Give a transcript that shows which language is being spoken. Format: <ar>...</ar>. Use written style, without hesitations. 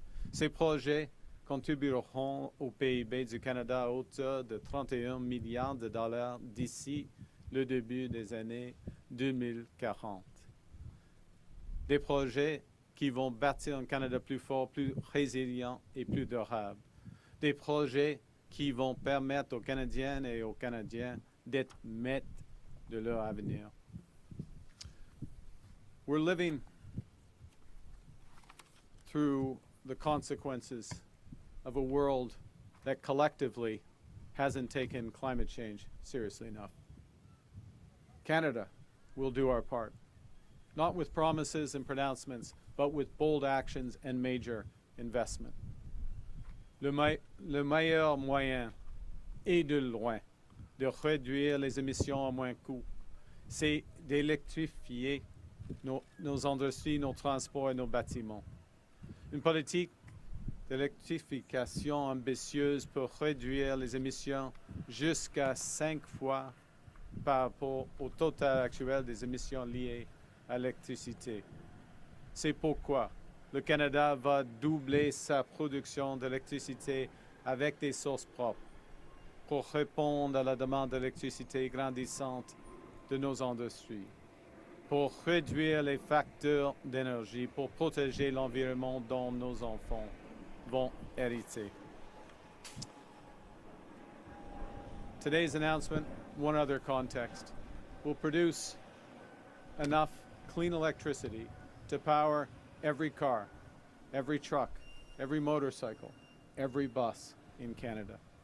<fr>Ces projets contribueront au PIB du Canada à hauteur de 31 milliards de dollars d'ici le début des années 2040. Des projets qui vont bâtir un Canada plus fort, plus résilient et plus durable. Des projets qui vont permettre aux Canadiennes et aux Canadiens d'être maîtres de leur avenir.</fr> <en>We're living through the consequences of a world that collectively hasn't taken climate change seriously enough. Canada will do our part, not with promises and pronouncements, but with bold actions and major investment.</en> <fr>Le meilleur moyen, et de loin, de réduire les émissions à moins coût, c'est d'électrifier nos industries, nos transports et nos bâtiments. Une politique d'électrification ambitieuse pour réduire les émissions jusqu'à 5 fois par rapport au total actuel des émissions liées à l'électricité. C'est pourquoi le Canada va doubler sa production d'électricité avec des sources propres pour répondre à la demande d'électricité grandissante de nos industries, pour réduire les facteurs d'énergie, pour protéger l'environnement dont nos enfants vont hériter.</fr> <en>Today's announcement, one other context, will produce enough clean electricity to power every car, every truck, every motorcycle, every bus in Canada.</en>